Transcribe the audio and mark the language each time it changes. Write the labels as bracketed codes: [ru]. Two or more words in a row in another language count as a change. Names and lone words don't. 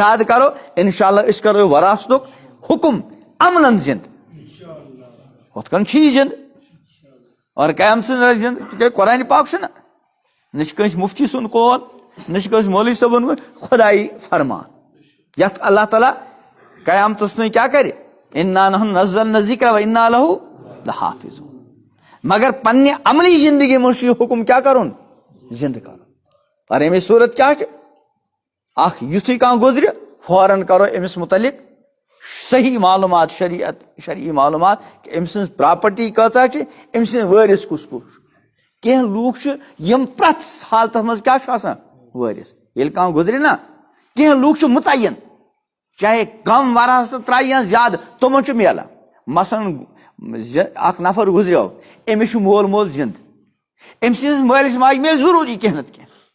[ks] ارادٕ کرو انشاء اللہ أسۍ کرو وراثتُک حُکم عملن زِنٛدٕ ہُتھ کٔنۍ چھُ یہِ زِنٛدٕ اور قیامتس منٛز زِنٛدٕ تِکیٛازِ قرآنِ پاک چھُنہ نہ چھُ کٲنٛسہِ مفتی سُنٛد قول نہ چھُ کٲنٛسہِ مولوی صٲبن خۄدایی فرمان یتھ اللہ تعالیٰ قیامتس تانۍ کیٛاہ کرِ [ar] انا نحن نزلنا الذکر وانا لہ لحافظون [ks] مگر پننہِ عملی زندگی منٛز چھُ یہِ حُکم کیٛاہ کرُن زندٕ کرُن اور امِچ صوٗرت کیٛاہ چھِ اکھ یُتھُے کانٛہہ گُزرِ فوراً کرو أمِس متعلق صحیح معلوٗمات شرعی معلوٗمات کہ أمۍ سٕنٛز پراپرٹی کۭژاہ چھِ أمۍ سٕنٛدۍ وٲرِث کُس کُس چھُ کینٛہہ لوٗکھ چھِ یِم پرٛٮ۪تھ حالتس منٛز کیٛاہ چھُ آسان وٲرِث ییٚلہِ کانٛہہ گُزرِ نا کینٛہہ لوٗکھ چھِ مُتعین چاہے کم وراثت ترٛایہِ یا زیادٕ تِمن چھُ میلان مثلاً اکھ نفر گُزریو أمِس چھُ مول موج زِنٛدٕ أمۍ سٕنٛدِس مٲلِس ماجہِ میلہِ ضروٗری کینٛہہ نتہٕ کینٛہہ